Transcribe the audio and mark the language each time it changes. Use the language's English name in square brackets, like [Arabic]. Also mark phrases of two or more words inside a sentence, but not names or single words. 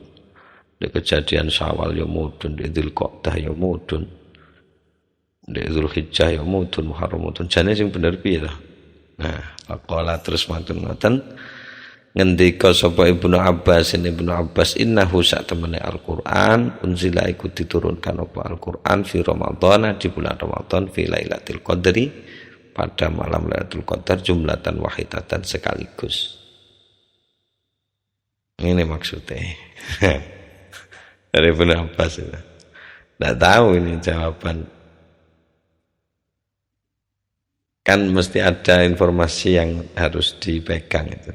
[Javanese] Ndek kejadian Syawal ya mudhun, ndek Dzulqa'dah ya mudhun. Ndek Dzulhijjah ya mudhun, Muharram mudhun. Jane sing bener piye ta? Nah, faqala terus matur-matur ngendika sapa Ibnu Abbas innahu satemene Al-Qur'an unzila iku diturunkan apa Al-Qur'an [Arabic] في رمضان [Indonesian] di bulan Ramadan [Arabic] في ليلة القدر [Indonesian] pada malam Lailatul Qadar [Arabic] جملة واحدة [Javanese] sekaligus. [Indonesian] Ini maksudnya. Dari Ibnu Abbas itu. Tidak tahu ini jawaban. Kan mesti ada informasi yang harus dipegang itu.